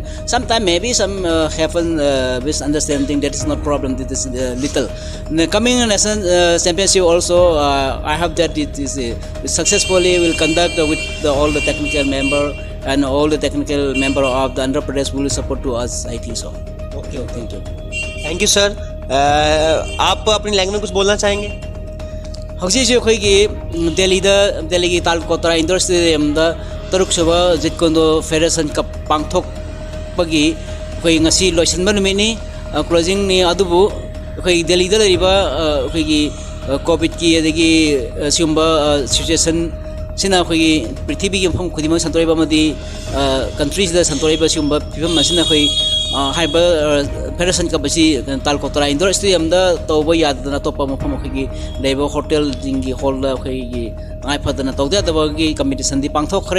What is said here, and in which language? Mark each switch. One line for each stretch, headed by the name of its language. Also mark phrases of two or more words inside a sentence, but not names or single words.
English: Sometimes maybe some happen misunderstanding, that is not problem. That is little. In the coming national championship also I hope that it is successfully will conduct with all the technical member and all the technical member of the Andhra Pradesh will support to us. I think so. Okay, thank you. Thank you sir.
Hindi: आप अपनी लैंग्वेज में कुछ बोलना चाहेंगे?
Manipuri: ꯍꯧꯖꯤꯛꯁꯤ ꯑꯩꯈꯣꯏꯒꯤ ꯗꯦꯜꯂꯤꯒꯤ ꯇꯥꯜꯀꯣꯇꯔꯥ ꯏꯟꯗꯣꯔ ꯁ꯭ꯇꯦꯗꯤꯌꯝꯗ ꯇꯔꯨꯛꯁꯨꯕ ꯖꯤꯠ ꯀꯨꯟꯗꯣ ꯐꯦꯗꯔꯦꯁꯟ ꯀꯞ ꯄꯥꯡꯊꯣꯛꯄꯒꯤ ꯑꯩꯈꯣꯏ ꯉꯁꯤ ꯂꯣꯏꯁꯤꯟꯕ ꯅꯨꯃꯤꯠꯅꯤ, ꯀ꯭ꯂꯣꯖꯤꯡꯅꯤ. ꯑꯗꯨꯕꯨ ꯑꯩꯈꯣꯏ ꯗꯦꯜꯂꯤꯗ ꯂꯩꯔꯤꯕ ꯑꯩꯈꯣꯏꯒꯤ ꯀꯣꯚꯤꯗꯀꯤ ꯑꯗꯒꯤ ꯁꯤꯒꯨꯝꯕ ꯁꯤꯆꯨꯋꯦꯁꯟ ꯁꯤꯅ ꯑꯩꯈꯣꯏꯒꯤ ꯄ꯭ꯔꯤꯊꯤꯕꯤꯒꯤ ꯃꯐꯝ ꯈꯨꯗꯤꯡꯃꯛ ꯁꯟꯗꯣꯛꯏꯕ ꯑꯃꯗꯤ ꯀꯟꯇ꯭ꯔꯤꯁꯤꯗ ꯁꯟꯗꯣꯛꯏꯕ ꯁꯤꯒꯨꯝꯕ ꯐꯤꯕꯝ ꯑꯁꯤꯅ ꯑꯩꯈꯣꯏ ꯍꯥꯏꯕ ꯐꯦꯗꯔꯦꯁꯟ ꯀꯞ ꯑꯁꯤ ꯇꯥꯜꯀꯣꯇꯔꯥ ꯏꯟꯗꯣꯔ ꯁ꯭ꯇꯦꯗꯤꯌꯝꯗ ꯇꯧꯕ ꯌꯥꯗꯅ ꯑꯇꯣꯞꯄ ꯃꯐꯝ ꯑꯩꯈꯣꯏꯒꯤ ꯂꯩꯕ ꯍꯣꯇꯦꯜꯁꯤꯡꯒꯤ ꯍꯣꯜꯗ ꯑꯩꯈꯣꯏꯒꯤ ꯇꯉꯥꯏ ꯐꯗꯅ ꯇꯧꯗ ꯌꯥꯗꯕꯒꯤ ꯀꯝꯄꯤꯇꯤꯁꯟꯗꯤ ꯄꯥꯡꯊꯣꯛꯈ꯭ꯔꯦ.